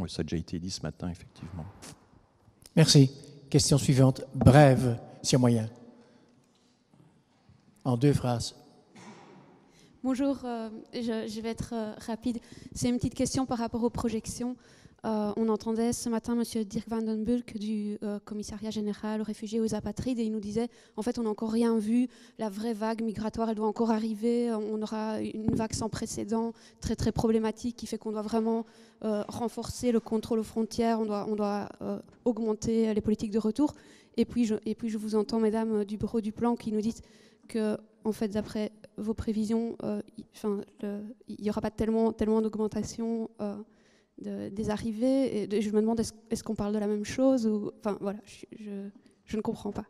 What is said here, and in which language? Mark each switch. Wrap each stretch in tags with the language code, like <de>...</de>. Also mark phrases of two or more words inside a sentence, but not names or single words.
<fr>Ça a déjà été dit ce matin, effectivement. Merci. Question suivante, brève, si y a moyen. En 2 phrases. Bonjour, je vais être rapide. C'est une petite question par rapport aux projections. On entendait ce matin M. Dirk van den Bulck du commissariat général aux réfugiés et aux apatrides et il nous disait en fait on n'a encore rien vu, la vraie vague migratoire elle doit encore arriver, on aura une vague sans précédent très très problématique qui fait qu'on doit vraiment renforcer le contrôle aux frontières, on doit augmenter les politiques de retour et puis je vous entends mesdames du bureau du plan qui nous dites que en fait d'après vos prévisions il n'y aura pas tellement d'augmentation des arrivées, et je me demande est-ce qu'on parle de la même chose ou, enfin voilà, je ne comprends pas.</fr>